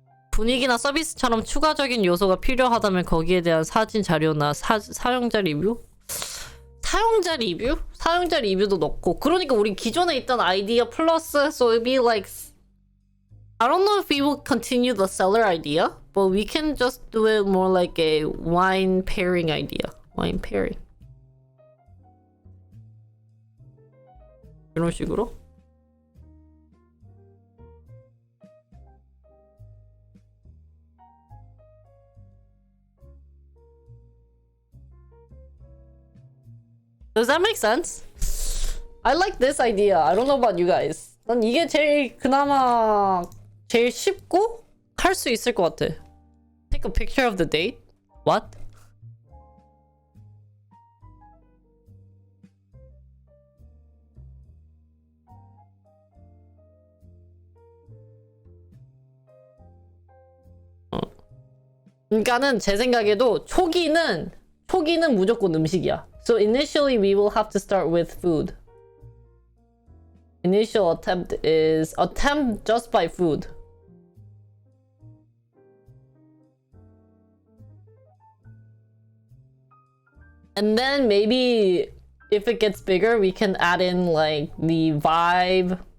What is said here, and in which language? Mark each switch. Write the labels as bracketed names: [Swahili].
[Korean] 분위기나 서비스처럼 추가적인 요소가 필요하다면 거기에 대한 사진 자료나 사용자 리뷰? 사용자 리뷰도 넣고. 그러니까 우리 기존에 있던 아이디어 플러스, [English] so it'd be like, I don't know if we will continue the seller idea, but we can just do it more like a wine pairing idea. Wine pairing. [Korean] 이런 식으로? [English] Does that make sense? I like this idea. I don't know about you guys. [Korean] 난 이게 그나마 제일 쉽고 할 수 있을 것 같아. [English] Take a picture of the date? What? [Korean] 그러니까는 제 생각에도 초기는 무조건 음식이야. [English] So initially we will have to start with food. Initial attempt is attempt just by food. And then maybe if it gets bigger, we can add in like the vibe.